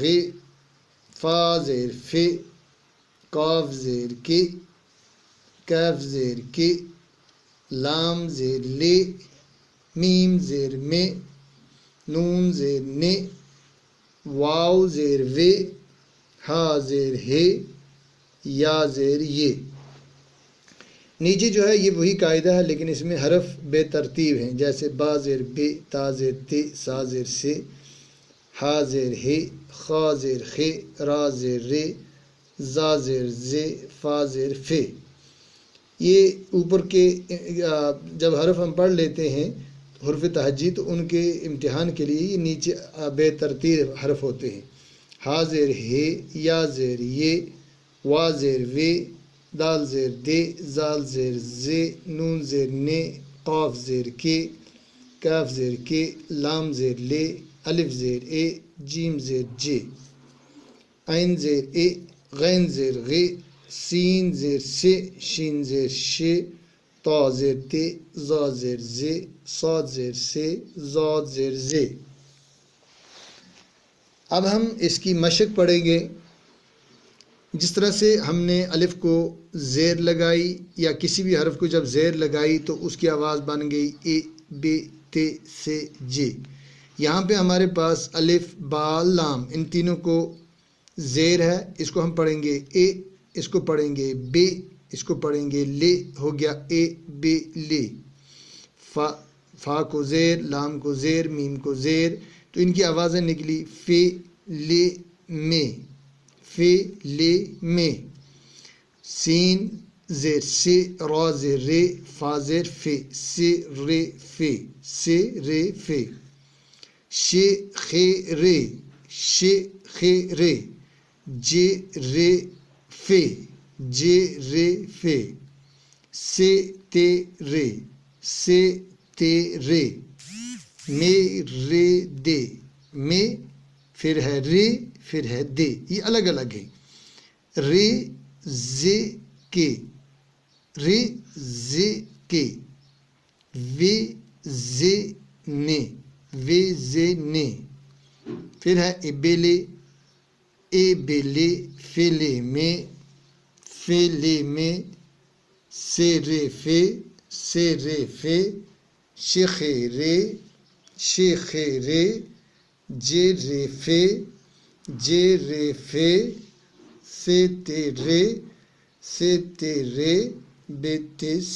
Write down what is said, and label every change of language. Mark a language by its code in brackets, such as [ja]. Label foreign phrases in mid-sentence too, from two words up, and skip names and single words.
[ur] فا زیر ف، قاف زیر ک، کاف زیر ک۔ لام زیر ل، میم زیر م۔ نون زیر ن، واو زیر و۔ ہا زیر ہ، یا زیر ی۔ نیچے جو ہے یہ وہی قاعدہ ہے لیکن اس میں حرف بے ترتیب ہیں، جیسے با زیر ب، تا زیر ت، سا زیر س، ہا زیر ہ، خا زیر خ، را زیر ر، زا زیر ز، فا زیر ف۔ یہ اوپر کے جب حرف ہم پڑھ لیتے ہیں حرف تہجی تو ان کے امتحان کے لیے یہ نیچے بے ترتیب حرف ہوتے ہیں۔ ہا زیر ہ، یا زیر ی، وا زیر و، دال زیر د، زال زیر ز، نون زیر ن، قاف زیر ک، کاف زیر ک، لام زیر ل، الف زیر ا، جیم زیر ج۔ عین زیر ا، غین زیر غ، سین زیر س، شین زیر ش، طا زیر ت، زا زیر ز، صاد زیر س، زاد زیر ز۔ اب ہم اس کی مشق پڑھیں گے۔ جس طرح سے ہم نے الف کو زیر لگائی یا کسی بھی حرف کو جب زیر لگائی تو اس کی آواز بن گئی ا، ب، ت، س، ج۔ یہاں پہ ہمارے پاس الف، با، لام ان تینوں کو زیر ہے، اس کو ہم پڑھیں گے ا، اس کو پڑھیں گے ب، اس کو پڑھیں گے ل، ہو گیا ا، ب، ل۔ فا کو زیر، لام کو زیر، میم کو زیر، تو ان کی آوازیں نکلی ف، ل، م، ف، ل، م۔ سین زیر س، را زیر ر، فا زیر ف، س، ر، ف، س، ر، ف۔ ش، خ، ر، ش، خ، ر۔ ج، ر، ف، ج، ر، ف۔ س، ت، ر، س، ت، ر۔ م، ر، د، م، پھر ہے ر، پھر ہے د، یہ الگ الگ ہے۔ ر، ز، کے، ر، ز، کے۔ و، ز، ن، و، ز، ن۔ پھر ہے ابل، ابل، فل، میں، فل، میں۔ سر، ف، سر، ف۔ شخ، ر، شخ، ر۔ جر، ف، جر، ف۔ ست، ر، ست، ر، بت، س۔